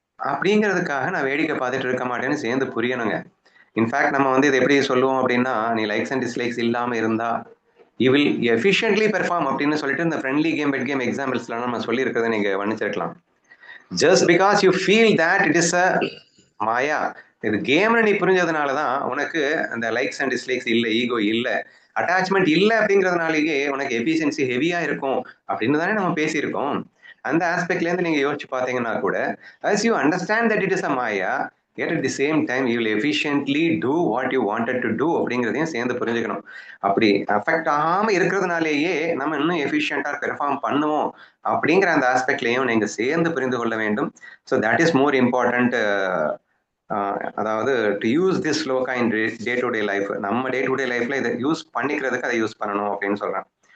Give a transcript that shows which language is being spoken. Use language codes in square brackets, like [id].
[ta] அப்படிங்கிறதுக்காக நான் வேடிக்கை பார்த்துட்டு இருக்க மாட்டேன்னு சேர்ந்து புரியணுங்க. இன்ஃபேக்ட் நம்ம வந்து இதை எப்படி சொல்லுவோம் அப்படின்னா, நீ லைக்ஸ் அண்ட் டிஸ்லைக்ஸ் இல்லாம இருந்தா [en] you will efficiently perform [ta] அப்படின்னு சொல்லிட்டு இந்த ஃப்ரெண்ட்லி கேம் பெட் கேம் எக்ஸாம்பிள்ஸ்லாம் நம்ம சொல்லியிருக்கிறத நீங்க கவனிச்சிருக்கலாம். [en] just because you feel that it is a மாயா, [ta] இது கேம்னு நீ புரிஞ்சதுனால தான் உனக்கு அந்த லைக்ஸ் அண்ட் டிஸ்லைக்ஸ் இல்லை, ஈகோ இல்லை, அட்டாச்மெண்ட் இல்லை அப்படிங்கிறதுனாலேயே உனக்கு எஃபிஷியன்சி ஹெவியா இருக்கும் அப்படின்னு தானே நம்ம பேசியிருக்கோம். அந்த ஆஸ்பெக்ட்லேருந்து நீங்க யோசிச்சு பார்த்தீங்கன்னா கூட [en] as you understand that it is a maya, yet at the same time you will efficiently do what you wanted to do [ta] அப்படிங்கிறதையும் சேர்ந்து புரிஞ்சுக்கணும். அப்படி அஃபெக்ட் ஆகாம இருக்கிறதுனாலேயே நம்ம இன்னும் எஃபிஷியண்டா பெர்ஃபார்ம் பண்ணுவோம் அப்படிங்கிற அந்த ஆஸ்பெக்ட்லையும் நீங்க சேர்ந்து புரிந்து கொள்ள வேண்டும். [en] So that is more important. அதாவது to use this shloka in day to day life, [ta] நம்ம டே டு டே லைஃப்ல இதை யூஸ் பண்ணிக்கிறதுக்கு அதை யூஸ் பண்ணணும் அப்படின்னு சொல்றேன்.